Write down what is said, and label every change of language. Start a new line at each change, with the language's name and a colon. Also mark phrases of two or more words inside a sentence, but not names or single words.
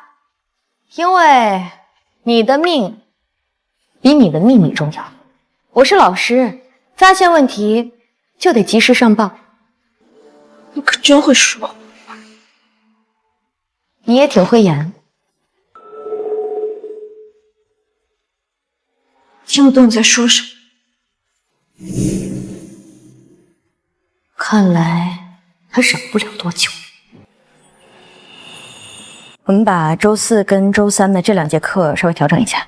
Chinese: 因為你的命比你的秘密重要。我是老師，發現問題就得及時上報。你可真會說。你也挺會演。聽不懂你在說什麼。看來他忍不了多久。我們把周4跟周3的這2節課稍微調整一下。